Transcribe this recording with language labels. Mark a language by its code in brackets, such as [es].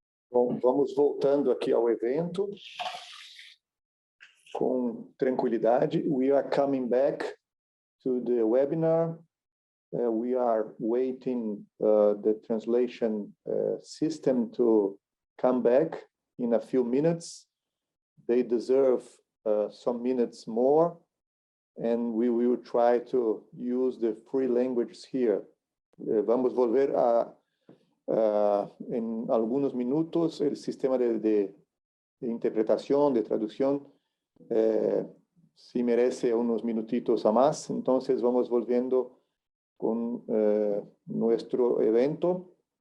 [pt] Bom, vamos voltando aqui ao evento com tranquilidade. [en] We are coming back to the webinar. We are waiting the translation system to come back in a few minutes. They deserve some minutes more, and we will try to use the free languages here. [es] Vamos volver en algunos minutos. El sistema de interpretación, de traducción, si merece unos minutitos a más. Entonces vamos volviendo con nuestro evento.